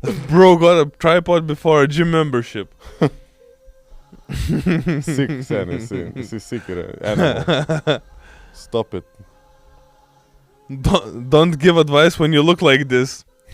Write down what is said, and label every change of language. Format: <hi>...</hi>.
<en>Bro got a tripod before a gym membership.</en> <lt>Sick, seniai, jisai sick yra.</lt> <en>Animal. Stop it. Don't give advice when you look like this.</en>